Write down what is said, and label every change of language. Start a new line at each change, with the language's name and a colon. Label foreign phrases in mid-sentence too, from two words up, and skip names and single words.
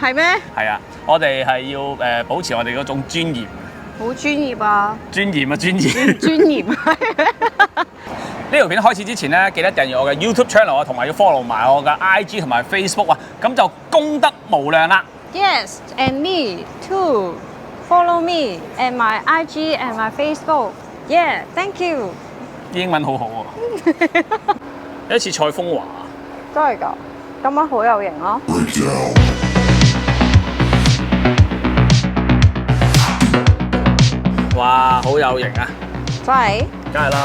Cantonese: 係咩？係啊，我哋係要保持我哋嗰種尊嚴。好專業啊！尊嚴啊，尊嚴。專業。呢條片開始之前咧，記得訂閱我嘅 YouTube channel 啊，同埋要 follow 埋我嘅 IG 同埋 Facebook 啊，咁就功德無量啦。
English: Yes, and me too. Follow me and my IG and my Facebook. Yeah, thank you.
Cantonese: 英文好好喎，有一次蔡風華。真係㗎，今晚好有型咯。哇，好有型啊！真係？梗係啦。